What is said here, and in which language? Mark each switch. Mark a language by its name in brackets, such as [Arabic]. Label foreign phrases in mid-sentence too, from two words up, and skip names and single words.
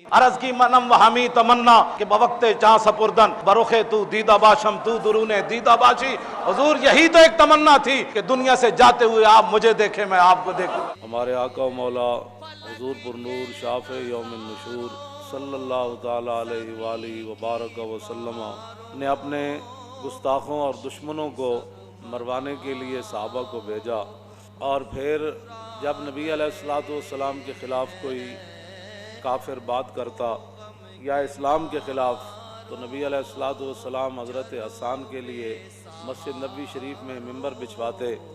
[Persian] عرض کی منم و ہمی تمنا کہ بوقت جاں سپردن بروخے تو دیدہ باشم تو درون دیدہ باشی. [Urdu] حضور یہی تو ایک تمنا تھی کہ دنیا سے جاتے ہوئے آپ مجھے دیکھیں میں آپ کو دیکھوں. ہمارے آقا و مولا حضور پر نور [Arabic] شافع یوم النشور صلی اللہ تعالی علیہ وآلہ وبارک وسلم [Urdu] نے اپنے گستاخوں اور دشمنوں کو مروانے کے لیے صحابہ کو بھیجا، اور پھر جب نبی [Arabic] علیہ الصلوۃ والسلام [Urdu] کے خلاف کوئی کافر بات کرتا یا اسلام کے خلاف، تو نبی [Arabic] علیہ الصلوۃ والسلام [Urdu] حضرت حسان کے لیے مسجد نبوی شریف میں ممبر بچھواتے.